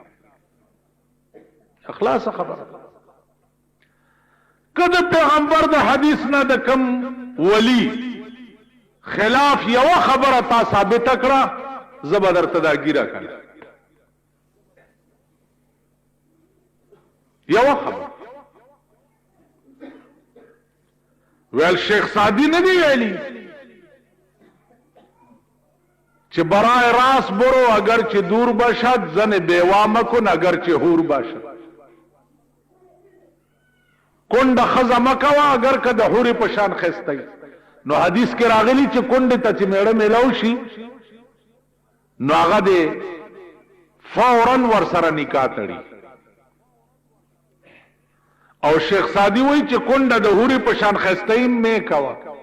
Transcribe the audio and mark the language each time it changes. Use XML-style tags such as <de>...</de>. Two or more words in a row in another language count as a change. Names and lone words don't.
<ps>اخلاص خبره که د پیغمبر د حدیث نه د کم ولی خلاف یو خبره تا ثابته کړه، زه به درته دا ګیره کړم. یو خبره ویل شیخ سعدی نه دی ویلی چې</ps> <fa>برای راست برو اگر چه دور باشد، زن بیوا مکن اگر چه هور باشد.</fa> <ps>کند خزه مکوا اگر که د حور پشان خسته. نو حدیث کې راغلی چې کند ته چې میړه میلاو شي نو هغه د فورا ور سره نکاح تړي. او شیخ سعدی وایي چې کند د حور پشان خسته مې کوا.</ps>